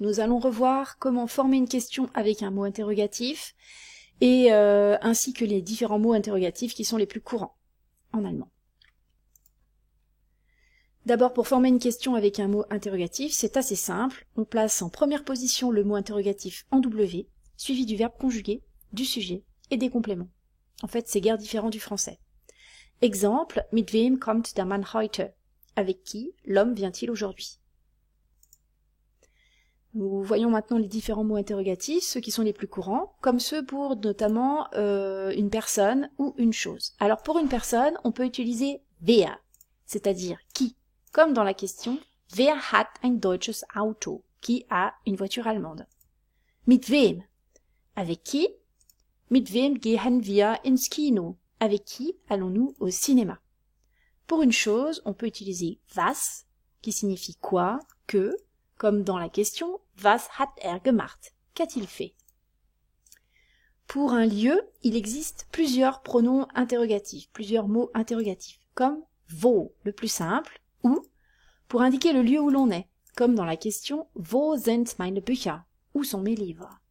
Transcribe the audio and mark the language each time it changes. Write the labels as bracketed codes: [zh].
[fr] Nous allons revoir comment former une question avec un mot interrogatif et ainsi que les différents mots interrogatifs qui sont les plus courants en allemand. D'abord, pour former une question avec un mot interrogatif, c'est assez simple. On place en première position le mot interrogatif en W, suivi du verbe conjugué, du sujet et des compléments. En fait, c'est guère différent du français. [de] Exemple, mit wem kommt der Mann heute? [fr] Avec qui l'homme vient-il aujourd'hui? Nous voyons maintenant les différents mots interrogatifs, ceux qui sont les plus courants, comme ceux pour notamment une personne ou une chose. Alors pour une personne, on peut utiliser wer, c'est-à-dire qui, comme dans la question « [de] Wer hat ein deutsches Auto ?» [fr] Qui a une voiture allemande. [de] Mit wem? [fr] Avec qui? [de] Mit wem gehen wir ins Kino? [fr] Avec qui allons-nous au cinéma? Pour une chose, on peut utiliser was, qui signifie quoi, que, comme dans la question « [de] Was hat er gemacht ?» [fr] Qu'a-t-il fait? Pour un lieu, il existe plusieurs pronoms interrogatifs, plusieurs mots interrogatifs, comme « wo », le plus simple, où, pour indiquer le lieu où l'on est, comme dans la question « [de] Wo sind meine Bücher ?» [fr] Où sont mes livres?